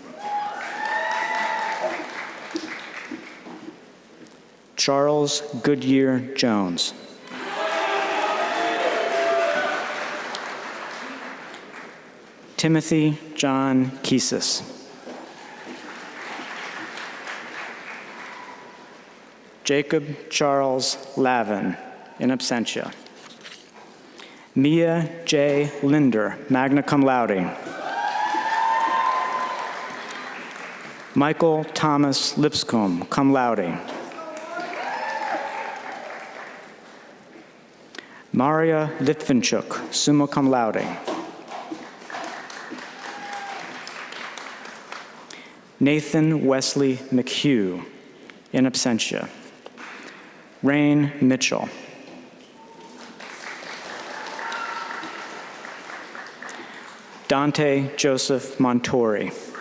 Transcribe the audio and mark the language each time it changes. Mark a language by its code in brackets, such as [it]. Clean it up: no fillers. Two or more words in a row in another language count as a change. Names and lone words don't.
[en] Charles Goodyear Jones. Timothy John Keesis. Jacob Charles Lavin, [la] in absentia. [en] Mia J. Linder, [la] magna cum laude. [en] Michael Thomas Lipscomb, [la] cum laude. [en] Maria Litvinchuk, [la] summa cum laude. [en] Nathan Wesley McHugh, [la] in absentia. [en] Rain Mitchell. Dante Joseph Montori.